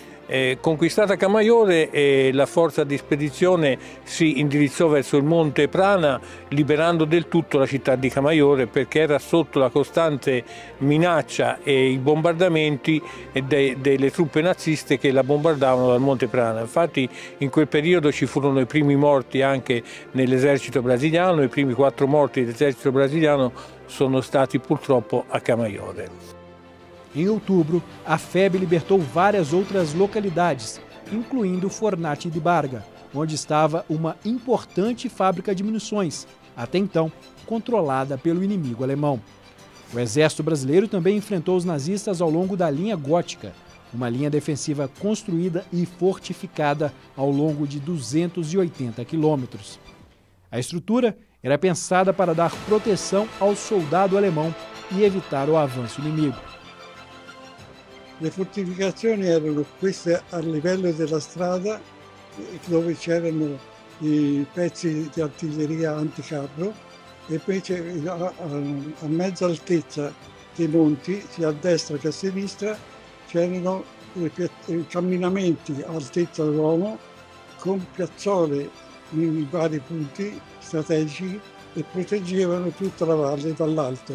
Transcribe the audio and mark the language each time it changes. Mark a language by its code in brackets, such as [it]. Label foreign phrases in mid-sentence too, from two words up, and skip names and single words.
[it] Conquistata Camaiore, la forza di spedizione si indirizzò verso il Monte Prana, liberando del tutto la città di Camaiore, perché era sotto la costante minaccia e i bombardamenti delle truppe naziste che la bombardavano dal Monte Prana. Infatti in quel periodo ci furono i primi morti anche nell'esercito brasiliano, i primi 4 morti dell'esercito brasiliano sono stati purtroppo a Camaiore. [pt] Em outubro, a FEB libertou várias outras localidades, incluindo Fornati de Barga, onde estava uma importante fábrica de munições, até então controlada pelo inimigo alemão. O exército brasileiro também enfrentou os nazistas ao longo da linha gótica, uma linha defensiva construída e fortificada ao longo de 280 quilômetros. A estrutura era pensada para dar proteção ao soldado alemão e evitar o avanço inimigo. [it] Le fortificazioni erano queste a livello della strada dove c'erano i pezzi di artiglieria anticarro, e poi a mezza altezza dei monti, sia a destra che a sinistra, c'erano i camminamenti a altezza dell'uomo con piazzole in vari punti strategici e proteggevano tutta la valle dall'alto.